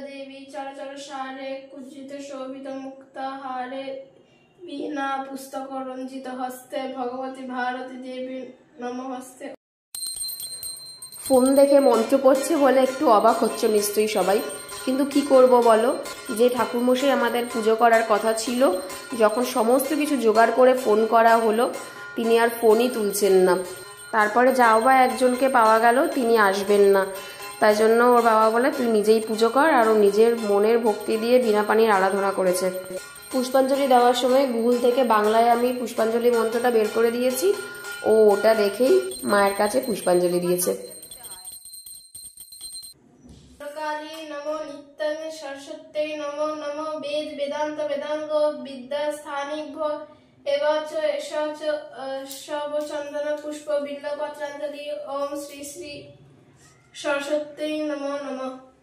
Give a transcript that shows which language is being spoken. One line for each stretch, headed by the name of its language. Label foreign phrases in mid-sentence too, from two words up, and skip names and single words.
Sanskrit: देवी चरचर सारे कुजित शोभित मुक्ताहारे वीणा पुस्तक रंजित हस्ते भगवती भारती देवी नमस्ते।
Bangla: ফোন দেখে মন্ত্র পড়ছে বলে একটু অবাক হচ্ছে নিশ্চয়ই সবাই, কিন্তু কি করব বলো, যে ঠাকুরমশাই আমাদের পুজো করার কথা ছিল, যখন সমস্ত কিছু জোগাড় করে ফোন করা হলো তিনি আর ফোনই তুলছেন না। তারপরে যাও বা একজনকে পাওয়া গেল, তিনি আসবেন না। তাই জন্য ওর বাবা বলে তুই নিজেই পুজো কর, আর ও নিজের মনের ভক্তি দিয়ে বিনা পানির আরাধনা করেছে। পুষ্পাঞ্জলি দেওয়ার সময় গুগল থেকে বাংলায় আমি পুষ্পাঞ্জলি মন্ত্রটা বের করে দিয়েছি, ও ওটা দেখেই মায়ের কাছে পুষ্পাঞ্জলি দিয়েছে।
Sanskrit: काली नमो नित्यं सरस्वत्यै नमो नमो वेद वेदांत वेदांग विद्या स्थानिभ्यो एवं च एषा च सर्वचंदन पुष्प बिल्वपत्रांजलि ओम श्री श्री सरस्वत्यै नमो नमः।